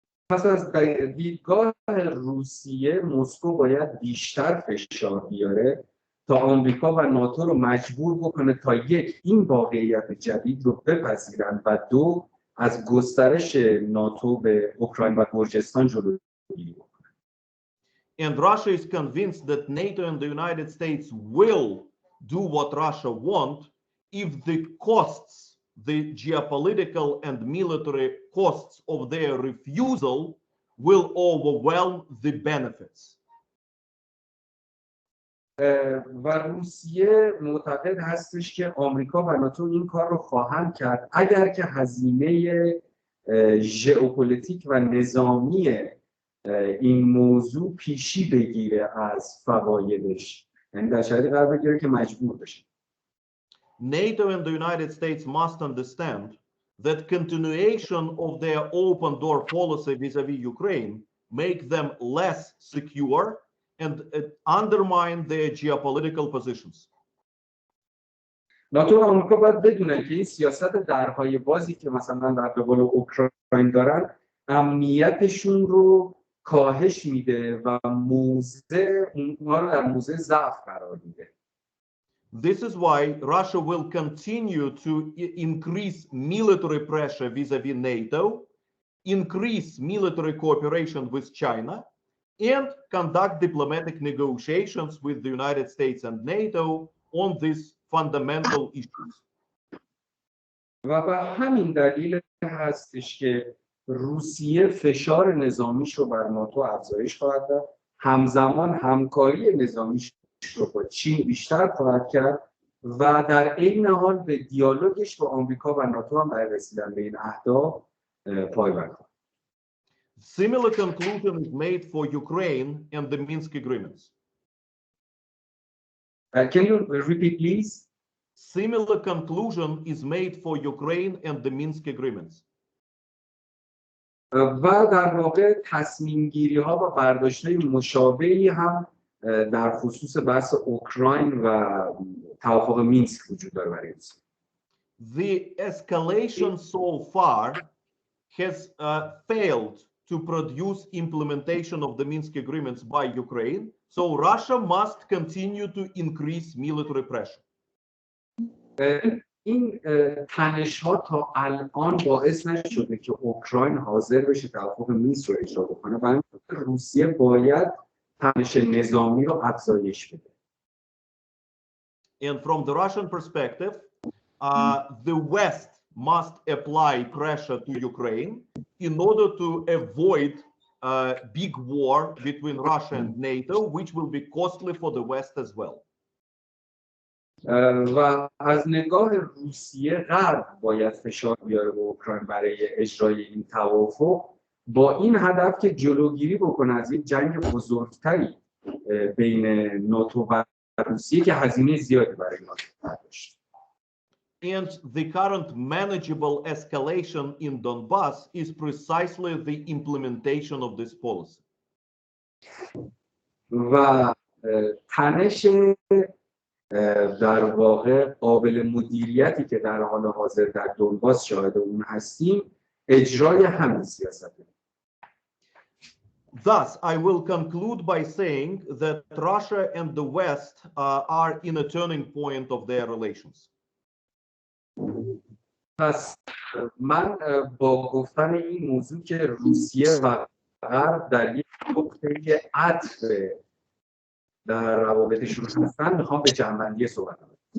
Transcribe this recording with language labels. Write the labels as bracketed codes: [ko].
[fa] پس از دیدگاه روسیه مسکو باید بیشتر فشار بیاره تا آمریکا و ناتو رو مجبور بکنه تا یک این واقعیت جدید رو بپذیرن و دو از گسترش ناتو به اوکراین و گرجستان جلوگیری بکنن. [en] And Russia is convinced that NATO and the United States will do what Russia wants if the costs, the geopolitical and military costs of their refusal will overwhelm the benefits. [fa] و روسیه معتقد هستش که آمریکا و ناتو این کار رو خواهند کرد اگر که هزینه ژئوپلیتیک و نظامی این موضوع پیشی بگیره از فوایدش، یعنی در شرایطی قرار بگیره که مجبور بشه. [en] NATO and the United States must understand that continuation of their open door policy vis-a-vis Ukraine make them less secure and undermine their geopolitical positions. [fa] ناتو و آمریکا باید بدونن که این سیاست درهای بازی که مثلا در قبال اوکراین دارن امنیتشون رو کاهش میده و اونها رو در موضع ضعف قرار میده. [en] This is why Russia will continue to increase military pressure vis-a-vis NATO, increase military cooperation with China, and conduct diplomatic negotiations with the United States and NATO on these fundamental issues. [fa] و به همین دلیل هستش که روسیه فشار نظامیش رو بر ناتو افزایش خواهد داد، همزمان همکاری نظامیش رو با چین بیشتر خواهد کرد و در عین حال به دیالوگش با آمریکا و ناتو هم برای رسیدن به این اهداف پایبند خواهد. [en] Similar conclusion is made for Ukraine and the Minsk agreements. Can you repeat, please? Similar conclusion is made for Ukraine and the Minsk agreements. [fa] و در واقع تصمیم گیری ها و برداشت‌های مشابهی هم در خصوص بحث اوکراین و توافق مینسک وجود داره برای روسیه. [en] The escalation so far has failed to produce implementation of the Minsk agreements by Ukraine, so Russia must continue to increase military pressure. [fa] این تنش ها تا الان باعث نشده که اوکراین حاضر بشه توافق مینسک رو اجرا بکنه و روسیه باید تنش نظامی رو افزایش بده. [en] And from the Russian perspective, the West must apply pressure to Ukraine in order to avoid a big war between Russia and NATO, which will be costly for the West as well. [fa] و از نگاه روسیه غرب باید فشار بیاره به اوکراین برای اجرای این توافق با این هدف که جلوگیری بکنه از یک جنگ بزرگتری بین ناتو و روسیه که هزینه زیادی برای ناتو داشت. [en] And the current manageable escalation in Donbas is precisely the implementation of this policy. [fa] و تنش در واقع قابل مدیریتی که در حال حاضر در دونباس شاهد اون هستیم اجرای همین سیاسته. [en] Thus, I will conclude by saying that Russia and the West are in a turning point of their relations. [fa] پس من با گفتن این موضوع که روسیه و غرب در یک نقطه عطف در روابطشون هستن میخوام به جمع‌بندی صحبت کنم.